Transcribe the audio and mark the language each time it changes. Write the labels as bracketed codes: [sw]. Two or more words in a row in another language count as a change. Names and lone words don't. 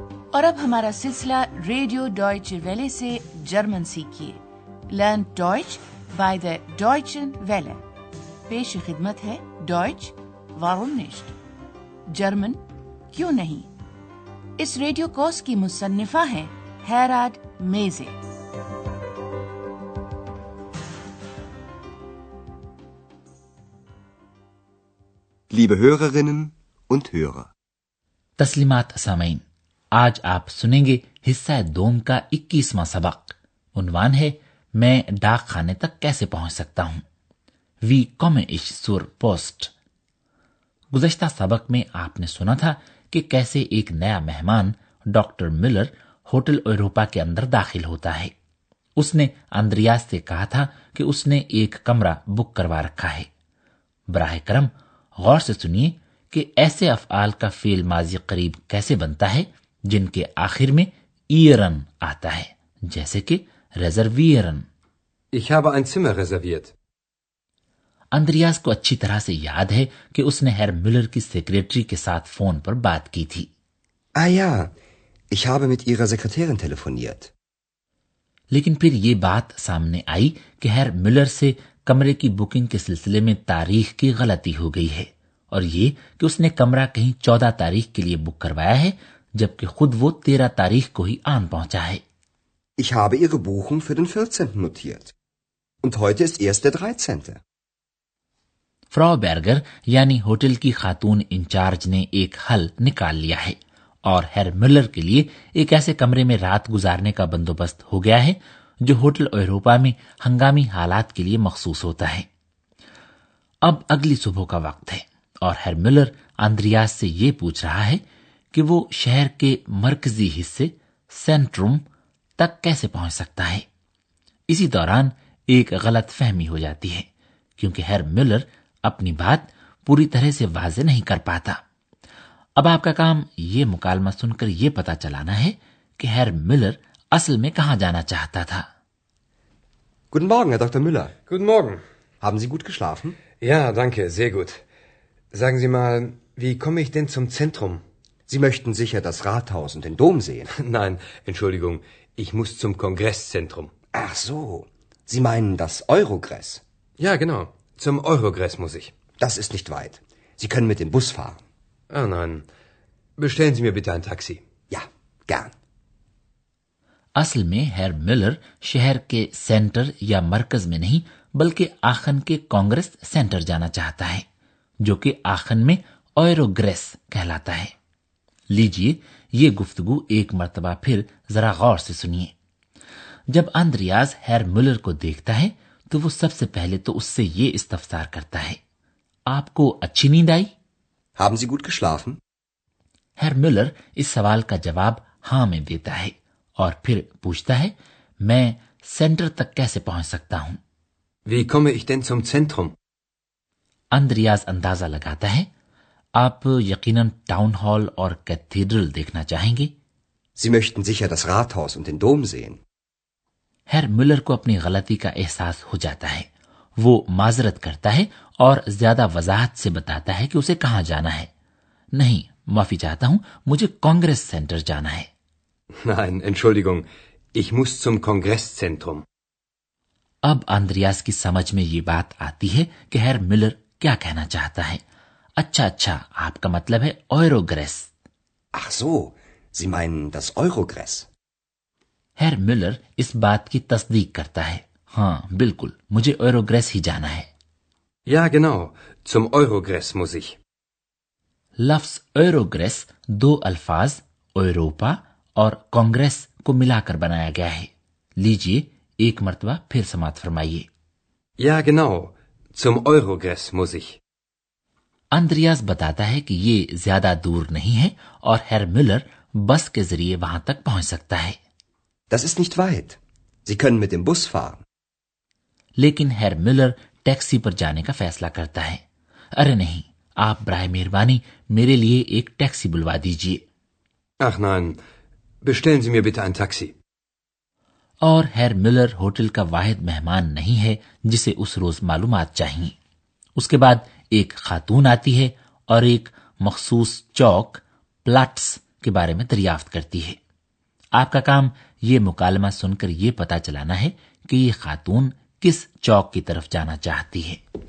[ur] اور اب ہمارا سلسلہ ریڈیو ڈوائچ ویلے سے جرمن سیکھیے. [en] Learn Deutsch by the Deutschen Welle. [ur] پیش خدمت ہے ڈوائچ واrum nicht؟ جرمن کیوں نہیں؟ اس ریڈیو کورس کی مصنفہ ہیں ہیراد میزے. [de] Liebe Hörerinnen und Hörer. [ur] تسلیمات سامعین، آج آپ سنیں گے حصہ دوم کا 21واں سبق. عنوان ہے میں ڈاک خانے تک کیسے پہنچ سکتا ہوں. [de] Wie komme ich zur Post؟ [ur] گزشتہ سبق میں آپ نے سنا تھا کہ کیسے ایک نیا مہمان ڈاکٹر ملر ہوٹل ایوروپا کے اندر داخل ہوتا ہے. اس نے اندریاس سے کہا تھا کہ اس نے ایک کمرہ بک کروا رکھا ہے. براہ کرم غور سے سنیے کہ ایسے افعال کا فعل ماضی قریب کیسے بنتا ہے جن کے آخر میں ایرن آتا ہے، جیسے کہ ریزرویرن. [de] Ich habe ein Zimmer reserviert. [ur] اندریاس کو اچھی طرح سے یاد ہے کہ اس نے ہیر ملر کی سیکریٹری کے ساتھ فون پر بات کی تھی. [de] Ah ja, ich habe mit ihrer Sekretärin telefoniert. [ur] لیکن پھر یہ بات سامنے آئی کہ ہیر ملر سے کمرے کی بکنگ کے سلسلے میں تاریخ کی غلطی ہو گئی ہے، اور یہ کہ اس نے کمرہ کہیں 14 تاریخ کے لیے بک کروایا ہے جبکہ خود وہ 13 تاریخ کو ہی آن پہنچا ہے. [de] Ich habe ihre Buchung für den 14. notiert. Und heute ist erst der 13. [ur] فراو بیرگر یعنی ہوٹل کی خاتون انچارج نے ایک حل نکال لیا ہے اور ہیر ملر کے لیے ایک ایسے کمرے میں رات گزارنے کا بندوبست ہو گیا ہے جو ہوٹل ایوروپا میں ہنگامی حالات کے لیے مخصوص ہوتا ہے. اب اگلی صبح کا وقت ہے اور ہیر ملر اندریاس سے یہ پوچھ رہا ہے کہ وہ شہر کے مرکزی حصے سینٹروم تک کیسے پہنچ سکتا ہے. اسی دوران ایک غلط فہمی ہو جاتی ہے کیونکہ ہیر ملر اپنی بات پوری طرح سے واضح نہیں کر پاتا. اب آپ کا کام یہ مکالمہ سن کر یہ پتا چلانا ہے کہ ہیر ملر اصل میں کہاں جانا چاہتا تھا. [de] Guten Morgen, Herr Dr. Müller. Guten Morgen. Haben Sie gut geschlafen? Ja, danke, sehr gut. Sagen Sie mal, wie komme ich denn zum Zentrum? Sie möchten sicher das Rathaus und den Dom sehen. Nein, Entschuldigung, ich muss zum Kongresszentrum. Ach so, Sie meinen das Eurogress? Ja, genau, zum Eurogress muss ich. Das ist nicht weit. Sie können mit dem Bus fahren. Ah, nein. Bestellen Sie mir bitte ein Taxi. Ja, gern. [ur] اصل میں ہیر ملر شہر کے سینٹر یا مرکز میں نہیں بلکہ آخن کے کانگریس سینٹر جانا چاہتا ہے جو کہ آخن میں ایوروگریس کہلاتا ہے. لیجئے یہ گفتگو ایک مرتبہ پھر ذرا غور سے سنیے. جب اندریاس ہیر ملر کو دیکھتا ہے تو وہ سب سے پہلے تو اس سے یہ استفسار کرتا ہے، آپ کو اچھی نیند آئی؟ [de] Haben Sie gut geschlafen? [ur] ہیر ملر اس سوال کا جواب ہاں میں دیتا ہے اور پھر پوچھتا ہے، میں سینٹر تک کیسے پہنچ سکتا ہوں؟ [de] Wie komme ich denn zum Zentrum? [ur] اندریاس اندازہ لگاتا ہے آپ یقیناً ٹاؤن ہال اور کیتھیڈرل دیکھنا چاہیں گے. [de] Sie möchten sicher das Rathaus und den Dom sehen. [ur] ہیر ملر کو اپنی غلطی کا احساس ہو جاتا ہے. وہ معذرت کرتا ہے اور زیادہ وضاحت سے بتاتا ہے کہ اسے کہاں جانا ہے. نہیں، معافی چاہتا ہوں، مجھے کانگریس سینٹر جانا ہے. [de] Nein, Entschuldigung, ich muss zum Kongresszentrum. [ur] اب اندریاس کی سمجھ میں یہ بات آتی ہے کہ ہیر ملر کیا کہنا چاہتا ہے. اچھا آپ کا مطلب ہے ایوروگریس. [de] Ach so, Sie meinen das Eurogress? [ur] ہیر ملر اس بات کی تصدیق کرتا ہے، ہاں بالکل مجھے ایوروگریس ہی جانا ہے. [de] Ja, genau, zum Eurogress muss ich. [ur] لفظ ایوروگریس 2 الفاظ ایوروپا اور کانگریس کو ملا کر بنایا گیا ہے. لیجئے ایک مرتبہ پھر سماعت فرمائیے. [de] Ja, genau, zum Eurogress muss ich. [ur] اندریاس بتاتا ہے کہ یہ زیادہ دور نہیں ہے اور ہیر ملر بس کے ذریعے وہاں تک پہنچ سکتا ہے. [de] Das ist nicht weit. Sie können mit dem Bus fahren. [ur] لیکن ہیر ملر ٹیکسی پر جانے کا فیصلہ کرتا ہے. ارے نہیں، آپ برائے مہربانی میرے لیے ایک ٹیکسی بلوا دیجیے. [de] Ach nein, bestellen Sie mir bitte ein Taxi. [ur] اور ہیر ملر ہوٹل کا واحد مہمان نہیں ہے جسے اس روز معلومات چاہیے. اس کے بعد ایک خاتون آتی ہے اور ایک مخصوص چوک پلاٹس کے بارے میں دریافت کرتی ہے. آپ کا کام یہ مکالمہ سن کر یہ پتا چلانا ہے کہ یہ خاتون کس چوک کی طرف جانا چاہتی ہے.